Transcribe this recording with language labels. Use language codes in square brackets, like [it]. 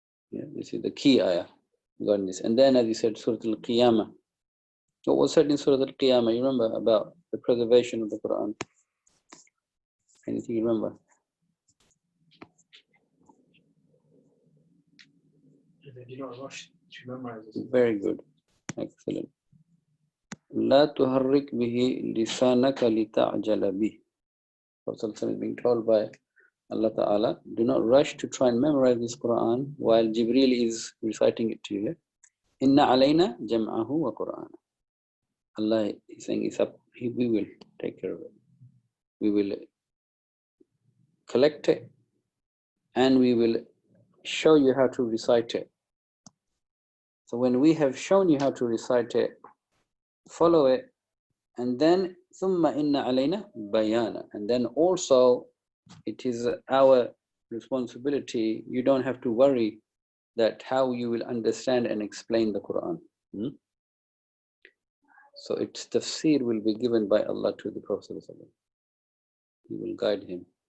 [en] Yeah, this is the key ayah regarding this. And then, as you said, Surah Al-Qiyamah. What was said in Surah Al-Qiyamah? You remember about the preservation of the Quran? Anything you remember? They do not rush to memorize this. Very good. Excellent. [ar] لا تحرك به لسانك لتعجل به. [en] Prophet is being told by Allah Ta'ala, do not rush to try and memorize this Quran while Jibreel is reciting it to you. Inna alayna jam'ahu wa Quran. Allah is saying it's up, we will take care of it. We will collect it and we will show you how to recite it. So when we have shown you how to recite it, follow it And then [ar] ثم إن علينا بيانا. [en] And then also it is our responsibility. You don't have to worry that how you will understand and explain the Quran. So its tafsir will be given by Allah to the Prophet. He will guide him.